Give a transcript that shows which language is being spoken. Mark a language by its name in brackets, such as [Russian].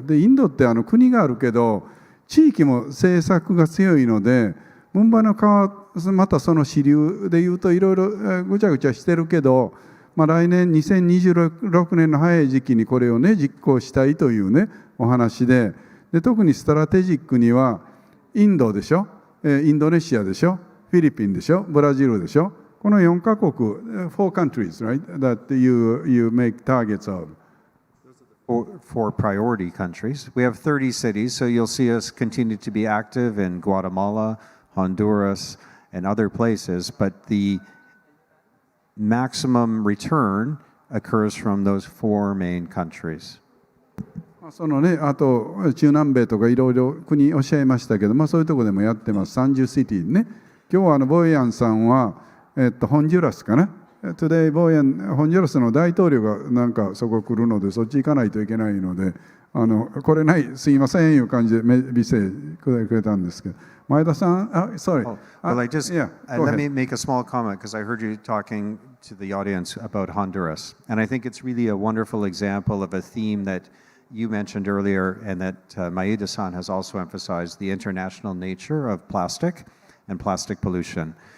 [Japanese] でインドって国があるけど、地域も政策が強いので、ムンバイの川、またその支流でいうといろいろぐちゃぐちゃしてるけど、来年2026年の早い時期にこれをね実行したいというねお話で、特にストラテジックにはインドでしょ、インドネシアでしょ、フィリピンでしょ、ブラジルでしょ、この4カ国、 [English] 4 countries, right, that you make targets of. For priority countries. We have 30 cities, so you'll see us continue to be active in Guatemala, Honduras, and other places, but the maximum return occurs from those 4 main countries. [Japanese] そのね、あと中南米とかいろいろ国おっしゃいましたけど、そういうところでもやってます。30シティね。今日はボイヤンさんは、ホンジュラスかな。 Today ボイヤン、ホンジュラスの大統領がなんかそこ来るので、そっち行かないといけないので、これない、すいませんいう感じで美声くれたんですけど。前田さん、 [English] sorry. Well, let me make a small comment because I heard you talking to the audience about Honduras. And I think it's really a wonderful example of a theme that you mentioned earlier and that Maeda-san has also emphasized, the international nature of plastic and plastic pollution.